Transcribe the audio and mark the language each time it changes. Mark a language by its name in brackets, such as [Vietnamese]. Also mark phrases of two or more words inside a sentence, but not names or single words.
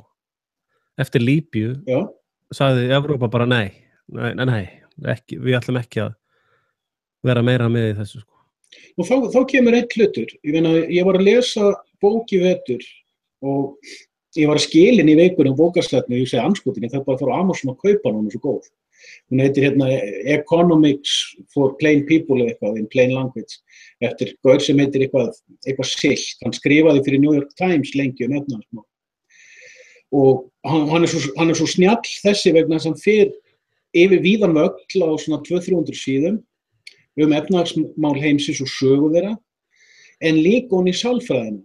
[Icelandic] Eftir Líbíu sagði Evrópa bara nei, ekki, við ætlum ekki að vera meira með í þessu, sko. Og þá kemur einn hlutur. Ég var að lesa bók í vetur og ég var að skilin í vikunum bókasletnu og ég segi anskotin, ég þarf bara að fara á Amazon og kaupa hún er svo góð. Hún heitir Economics for Plain People eitthvað, [English] in plain language, [Icelandic] eftir gaur sem heitir eitthvað Silt. Hann skrifaði fyrir New York Times lengi efnahagsmál. Og hann er svo snjall þessi vegna sem fer yfir víðan völl á svona 200-300 síðum efnahagsmál heimsins og sögu þeirra, en líka hún í sálfræðina.